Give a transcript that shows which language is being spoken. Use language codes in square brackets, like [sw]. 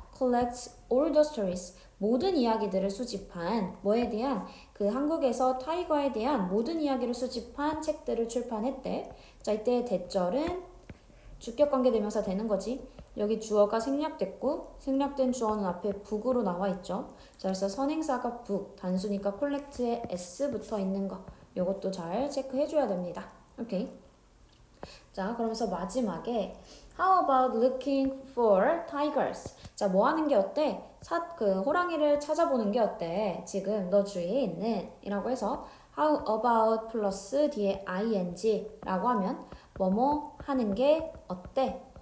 [en] Collects all the stories, [ko] 모든 이야기들을 수집한 뭐에 대한 그 한국에서 타이거에 대한 모든 이야기를 수집한 책들을 출판했대. 자, 이때 대절은 주격관계대명사 되는 거지. 여기 주어가 생략됐고 생략된 주어는 앞에 book으로 나와 있죠. 자, 그래서 선행사가 book, 단수니까 collect에 s 붙어 있는 거 이것도 잘 체크해줘야 됩니다. 오케이. [en] 자, 그러면서 마지막에 How about looking for tigers? [ko] 자, 뭐 하는 게 어때? 그 호랑이를 찾아보는 게 어때? 지금 너 주위에 있는 이라고 해서 [en] How about [ko] 플러스 뒤에 ing라고 하면 뭐뭐 하는 게 어때?